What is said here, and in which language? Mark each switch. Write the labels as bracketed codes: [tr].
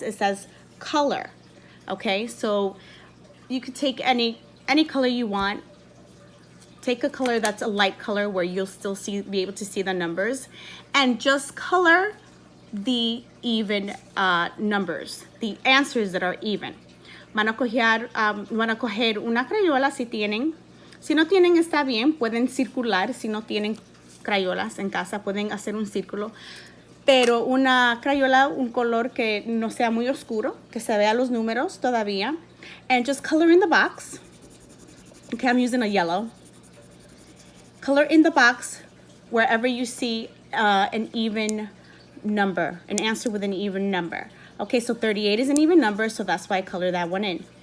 [en] It says color. Okay, so you could take any color you want. Take a color that's a light color where you'll still be able to see the numbers, and just color the even numbers, the answers that are even. [es] Van a coger una crayola si tienen. Si no tienen, está bien, pueden circular. Si no tienen crayolas en casa, pueden hacer un círculo. Pero una crayola, un color que no sea muy oscuro, que se vea los números todavía. [en] And just color in the box. Okay, I'm using a yellow. Color in the box wherever you see an even number, an answer with an even number. Okay, so 38 is an even number, so that's why I color that one in.